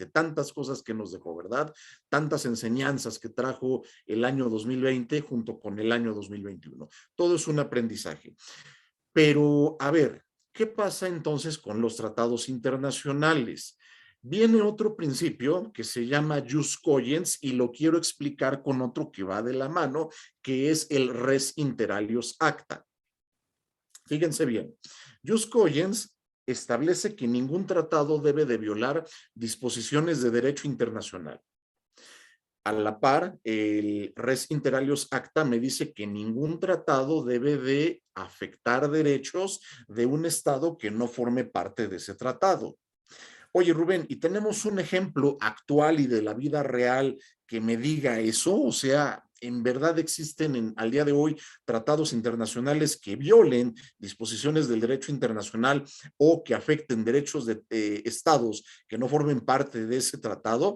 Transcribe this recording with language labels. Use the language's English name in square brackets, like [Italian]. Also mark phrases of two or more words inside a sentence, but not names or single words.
[Spanish] Tantas cosas que nos dejó, ¿verdad? Tantas enseñanzas que trajo el año 2020 junto con el año 2021. Todo es un aprendizaje. Pero, a ver, ¿qué pasa entonces con los tratados internacionales? Viene otro principio que se llama [Latin] jus cogens [Spanish] y lo quiero explicar con otro que va de la mano, que es el [Latin] res inter alios acta. [Spanish] Fíjense bien, [Latin] jus cogens [Spanish] establece que ningún tratado debe de violar disposiciones de derecho internacional. A la par, el [Latin] res inter alios acta [Spanish] me dice que ningún tratado debe de afectar derechos de un estado que no forme parte de ese tratado. Oye, Rubén, ¿y tenemos un ejemplo actual y de la vida real que me diga eso? O sea, ¿en verdad existen al día de hoy tratados internacionales que violen disposiciones del derecho internacional o que afecten derechos de estados que no formen parte de ese tratado?